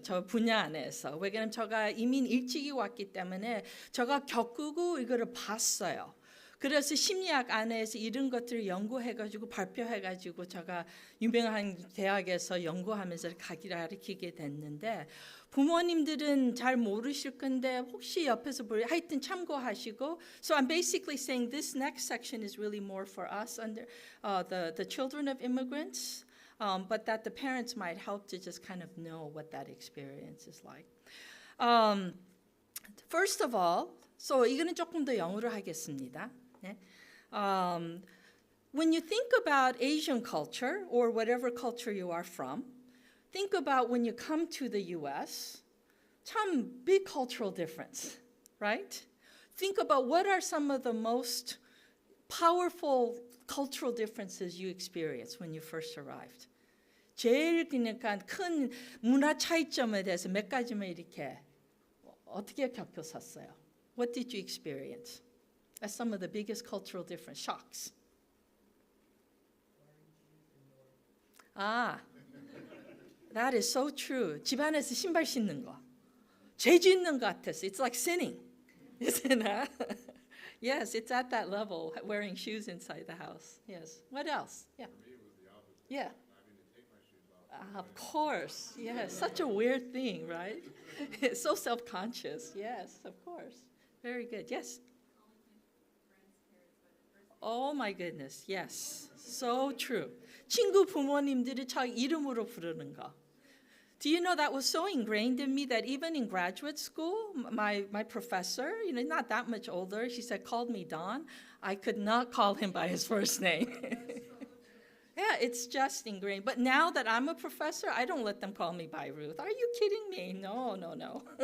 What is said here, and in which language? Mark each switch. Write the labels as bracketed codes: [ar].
[ko] 저 분야 안에서. 왜냐면 저가 이민 일찍이 왔기 때문에 저가 겪고 이거를 봤어요. 그래서 심리학 안에서 이런 것들을 연구해가지고 발표해가지고 제가 유명한 대학에서 연구하면서 가르치게 됐는데 부모님들은 잘 모르실 건데 혹시 옆에서 하여튼 참고하시고. [en] So I'm basically saying this next section is really more for us under the children of immigrants, but that the parents might help to just kind of know what that experience is like. First of all, so [ko] 이거는 조금 더 영어로 하겠습니다. 네. [en] When you think about Asian culture or whatever culture you are from, think about when you come to the U.S., [ko] 참 [en] big cultural difference, right? Think about what are some of the most powerful cultural differences you experienced when you first arrived. [ko] 제일 그러니까 큰 문화 차이점에 대해서 몇 가지만 이렇게 어떻게 겪었었어요? [en] What did you experience? That's some of the biggest cultural difference shocks. [ko] 아, [en] that is so true. [ko] 집안에서 신발 신는 거. 죄 짓는 것 같았어. [en] It's like sinning, isn't it? Yes, it's at that level, wearing shoes inside the house. Yes. What else? Yeah. For me, it was the opposite. Yeah. Having to take my shoes off. Of course. Yes. Such a weird thing, right? So self-conscious. Yes, of course. Very good. Yes. Oh my goodness. Yes. So true. [ko] 친구 부모님들이 자기 이름으로 부르는 거. [en] Do you know that was so ingrained in me that even in graduate school, my professor, not that much older, she said, called me Don. I could not call him by his first name. Yeah, it's just ingrained. But now that I'm a professor, I don't let them call me by Ruth. Are you kidding me? No.